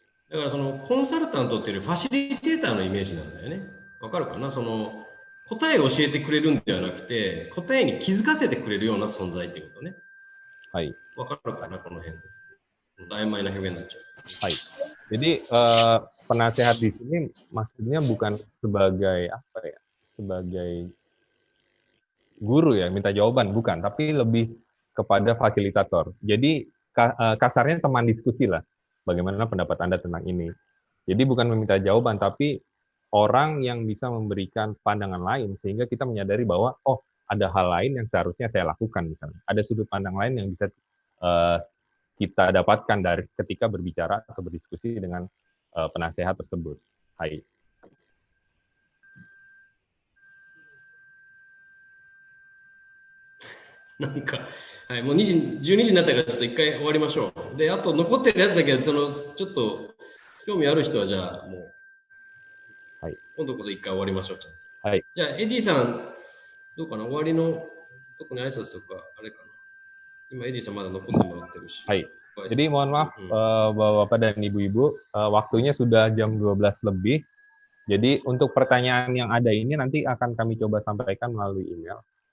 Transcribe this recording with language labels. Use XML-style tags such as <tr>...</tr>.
<ja>だからそのコンサルタントっていうよりファシリテーターのイメージなんだよね。わかるかな？その答えを教えてくれるんではなくて、答えに気づかせてくれるような存在ってことね。はい。わかるかなこの辺。曖昧な表現になっちゃう。はい。</ja> <id>Jadi penasehat di sini maksudnya bukan sebagai apa ya? Sebagai guru ya, minta jawaban bukan, tapi lebih kepada fasilitator. Jadi kasarnya teman diskusi lah. Bagaimana pendapat Anda tentang ini? Jadi bukan meminta jawaban, tapi orang yang bisa memberikan pandangan lain sehingga kita menyadari bahwa oh ada hal lain yang seharusnya saya lakukan misalnya. Ada sudut pandang lain yang bisa kita dapatkan dari ketika berbicara atau berdiskusi dengan penasehat tersebut.</id> <ja>はい。なんか、はい、もう12時になったからちょっと一回終わりましょう。で、あと残ってるやつだけど、ちょっと興味ある人はじゃあもう、はい。今度こそ一回終わりましょう、ちゃんと。はい。じゃあ、エディさん、どうかな終わりのとこに挨拶とか、あれかな今、エディさんまだ残ってもらってるし。 Hai. ご挨拶</ja> <id>Jadi mohon maaf Hmm. Bapak-bapak dan Ibu-ibu, waktunya sudah jam 12 lebih. Jadi untuk pertanyaan yang ada ini nanti akan kami coba sampaikan melalui email.</id>